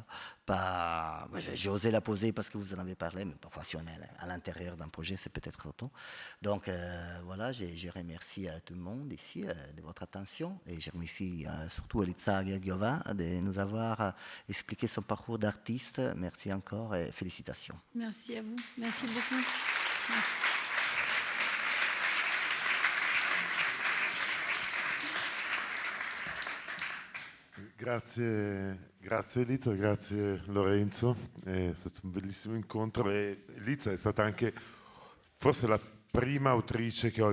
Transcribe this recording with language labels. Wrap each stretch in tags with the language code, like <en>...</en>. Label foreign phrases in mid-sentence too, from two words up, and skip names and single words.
<fr>J'ai osé la poser parce que vous en avez parlé, mais parfois si on est à l'intérieur d'un projet, c'est peut-être trop tôt. Donc voilà, je remercie tout le monde ici de votre attention et je remercie surtout Eliza Georgiova de nous avoir expliqué son parcours d'artiste. Merci encore et félicitations. Merci à vous. Merci beaucoup. Merci.</fr> <it>Grazie Eliza, grazie Lorenzo, è stato un bellissimo incontro e Eliza è stata anche forse la prima autrice che ho</it>